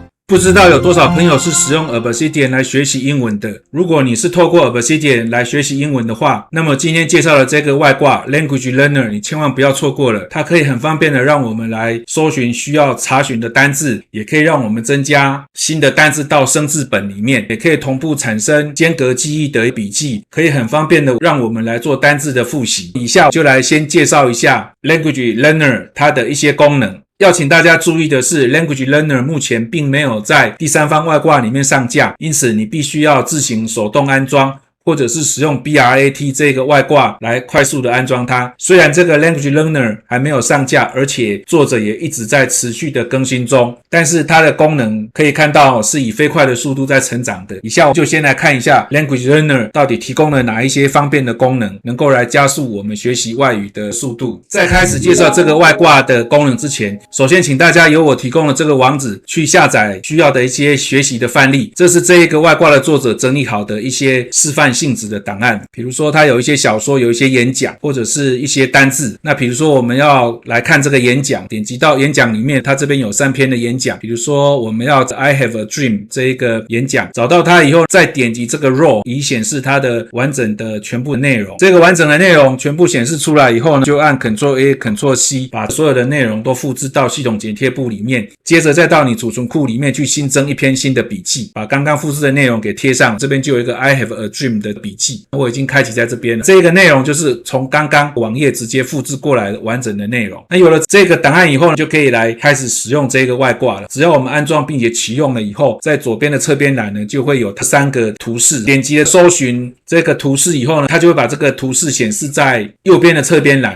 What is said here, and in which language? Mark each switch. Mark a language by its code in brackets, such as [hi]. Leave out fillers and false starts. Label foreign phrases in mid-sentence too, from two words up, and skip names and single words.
[zh] 不知道有多少朋友是使用 Obsidian 來學習英文的。如果你是透過 Obsidian 來學習英文的話，那麼今天介紹的這個外掛 Language Learner 你千萬不要錯過了。它可以很方便的讓我們來搜尋需要查詢的單字，也可以讓我們增加新的单字到生字本裡面，也可以同步產生間隔記憶的筆記，可以很方便的讓我們來做單字的複習。以下就來先介紹一下 Language Learner 它的一些功能。要請大家注意的是 Language Learner 目前并沒有在第三方外掛裡面上架，因此你必須要自行手動安裝，或者是使用 BRAT 這個外掛來快速的安裝它。雖然這個 Language Learner 還沒有上架，而且作者也一直在持續的更新中，但是它的功能可以看到是以飛快的速度在成長的。以下我就先來看一下 Language Learner 到底提供了哪一些方便的功能，能夠來加速我們學習外語的速度。在開始介紹這個外掛的功能之前，首先請大家由我提供的這個網址去下載需要的一些學習的範例，這是這一個外掛的作者整理好的一些示範性質的檔案，比如說它有一些小說，有一些演講，或者是一些單字。那比如說我們要來看這個演講，點擊到演講裡面，它這邊有3篇的演講，比如說我們要 I have a dream 這一個演講，找到它以後再點擊這個 row 以顯示它的完整的全部的內容。這個完整的內容全部顯示出來以後呢，就按 Ctrl A Ctrl C 把所有的內容都複製到系統剪貼簿裡面，接着再到你儲存庫裡面去新增一篇新的筆記，把剛剛複製的內容給貼上，這邊就有一個 I have a dream 的筆記，我已經開啟在這邊了。這個內容就是從剛剛網頁直接複製過來的完整的內容。那有了這個檔案以後呢，就可以來開始使用這個外掛了。只要我們安裝並且啟用了以後，在左邊的側邊欄呢，就會有3個圖示。點擊了搜尋這個圖示以後呢，它就會把這個圖示顯示在右邊的側邊欄。